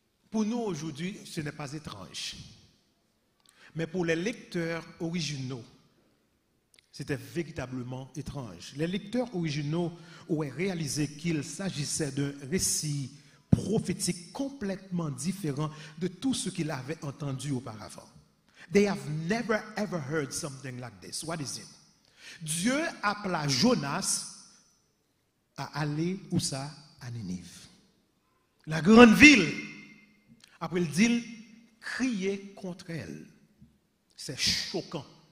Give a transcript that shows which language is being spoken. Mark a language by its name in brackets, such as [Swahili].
[French] Pour nous aujourd'hui, ce n'est pas étrange. Mais pour les lecteurs originaux, c'était véritablement étrange. Les lecteurs originaux auraient réalisé qu'il s'agissait d'un récit prophétique complètement différent de tout ce qu'ils avaient entendu auparavant. [English] They have never ever heard something like this. What is it? [French] Dieu appela Jonas à aller où ça? À Ninive. La grande ville. Après il dit crier contre elle. C'est choquant.